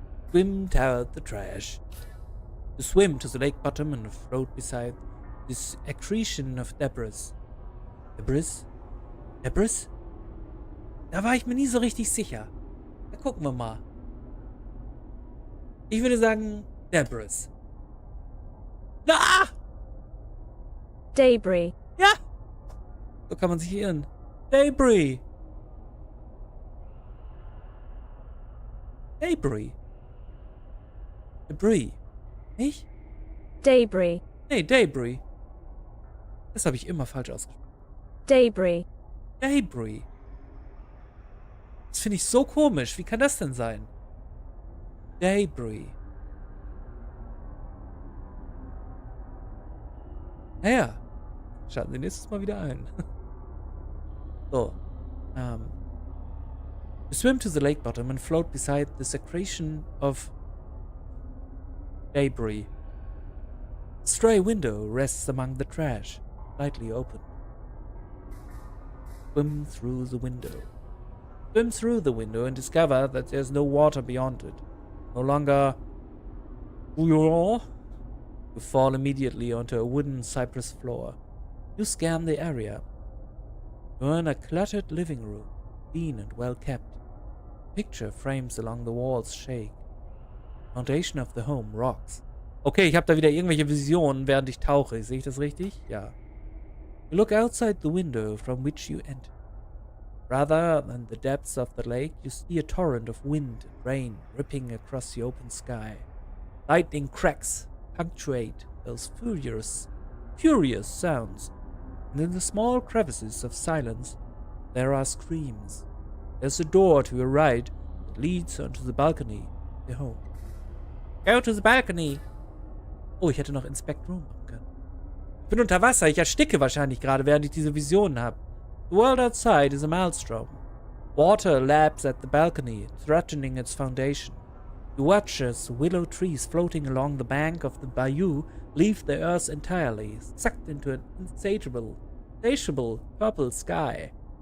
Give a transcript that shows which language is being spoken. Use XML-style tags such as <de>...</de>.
<en>Swim toward the trash. You swim to the lake bottom and float beside this accretion of debris. Debris?</en> <de>Da war ich mir nie so richtig sicher. Da gucken wir mal. Ich würde sagen, Debris. Ah! Debris. Ja! So kann man sich irren. Debris. Debris. Nicht? Debris. Nee, Debris. Das habe ich immer falsch ausgesprochen. Debris. Debris. Das finde ich so komisch. Wie kann das denn sein? Debris. Naja. Schalten Sie nächstes Mal wieder ein. So.</de> <en>You swim to the lake bottom and float beside the secretion of debris. A stray window rests among the trash, slightly open. Swim through the window. Swim through the window and discover that there's no water beyond it. No longer you fall immediately onto a wooden cypress floor. You scan the area. You're in a cluttered living room, clean and well kept. Picture frames along the walls shake. Foundation of the home rocks.</en> <de>Okay, ich habe da wieder irgendwelche Visionen, während ich tauche. Sehe ich das richtig? Ja.</de> <en>You look outside the window from which you enter. Rather than the depths of the lake, you see a torrent of wind and rain ripping across the open sky. Lightning cracks punctuate those furious sounds, and in the small crevices of silence, there are screams. There's a door to your right that leads onto the balcony of the home. Go to the balcony!</en> <de>Oh, ich hätte noch Inspect Room machen können. Ich bin unter Wasser, ich ersticke wahrscheinlich gerade, während ich diese Visionen habe.</de> <en>The world outside is a maelstrom. Water laps at the balcony, threatening its foundation. You watch as willow trees floating along the bank of the bayou leave the earth entirely, sucked into an insatiable purple sky.</en>